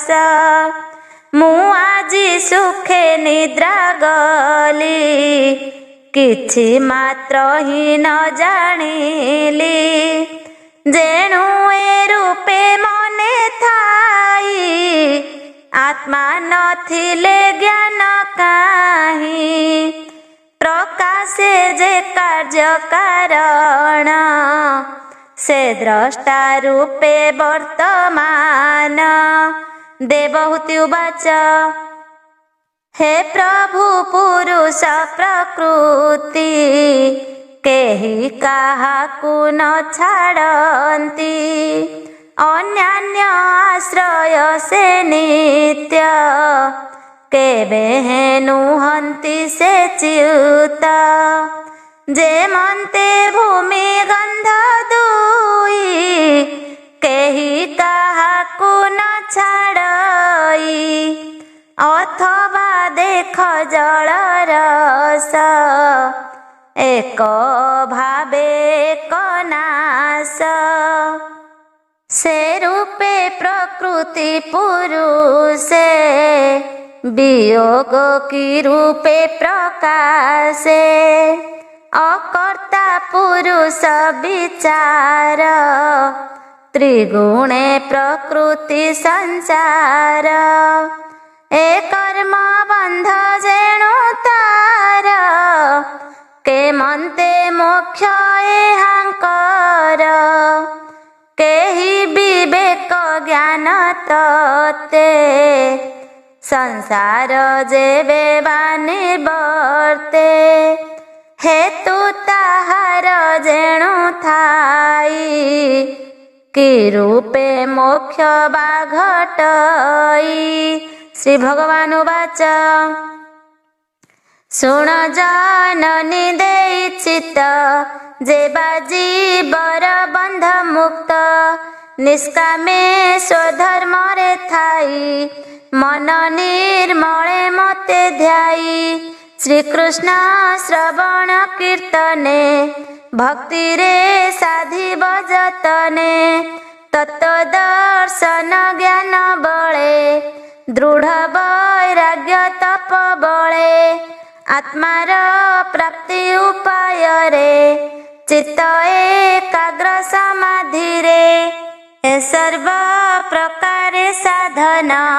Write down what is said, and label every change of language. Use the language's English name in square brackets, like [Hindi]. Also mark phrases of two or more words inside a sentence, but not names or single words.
[Odia] ମୁଁ ଆଜି ସୁଖେ ନିଦ୍ରା ଗଲି କିଛି ମାତ୍ର ହିଁ ନ ଜାଣିଲି ଯେଣୁ ଏ ରୂପେ ମନେ ଥାଇ ଆତ୍ମା ନଥିଲେ ଜ୍ଞାନ କାହିଁ ପ୍ରକାଶେ ଯେ କାର୍ଯ୍ୟ କାରଣ ସେ ଦ୍ରଷ୍ଟା ରୂପେ ବର୍ତ୍ତମାନ ଦେବହୂତି ଉବାଚ ହେ ପ୍ରଭୁ ପୁରୁଷ ପ୍ରକୃତି କେହି କାହାକୁ ନ ଛାଡ଼ନ୍ତି ଅନ୍ୟାନ୍ୟ ଆଶ୍ରୟ ସେ ନିତ୍ୟ କେବେ ନୁହନ୍ତି ସେ ଚ୍ୟୁତ ଯେ ମନ୍ତେ ଭୂମି ଗନ୍ଧ ଦୁଇ କେହି କାହାକୁ ନ ଛାଡ଼ଇ ଅଥବା ଦେଖ ଜଳ ରସ ଏକ ଭାବେ ଏକ ନାଶ ସେ ରୂପେ ପ୍ରକୃତି ପୁରୁଷେ ବିୟୋଗ କି ରୂପେ ପ୍ରକାଶେ ଅକର୍ତ୍ତା ପୁରୁଷ ବିଚାର ତ୍ରିଗୁଣେ ପ୍ରକୃତି ସଂସାର ଏ କର୍ମ ବନ୍ଧ ଯେଣୁ ତାର କେ ମନ୍ତେ ମୋକ୍ଷ ଏହାଙ୍କର କେହି ବିବେକ ଜ୍ଞାନ ତତ୍ତେ ସଂସାର ଯେବେ ନିବର୍ତ୍ତେ ହେତୁ ତାହାର କି ରୂପେ ମୋକ୍ଷ ବା ଘଟଇ। ଶ୍ରୀ ଭଗବାନ ଉବାଚ ଶୁଣ ଜନନୀ ଦେଇ ଚିତ୍ତ ଯେବା ଜୀବର ବନ୍ଧ ମୁକ୍ତ ନିଷ୍କାମେ ସ୍ୱଧର୍ମ ରେ ଥାଇ ମନ ନିର୍ମଳେ ମତେ ଧ୍ୟାଇ। ଶ୍ରୀ କୃଷ୍ଣ ଶ୍ରବଣ କୀର୍ତ୍ତନେ ଭକ୍ତି ରେ ସାଧି ବଜତନେ ତତ୍ୱଦର୍ଶନ ଜ୍ଞାନ ବଳେ ଦୃଢ଼ ବୈରାଗ୍ୟ ତପ ବଳେ ଆତ୍ମାର ପ୍ରାପ୍ତି ଉପାୟ ରେ ଚିତ୍ତ ଏକାଗ୍ର ସମାଧି ରେ ଏ ସର୍ବ ପ୍ରକାରେ ସାଧନ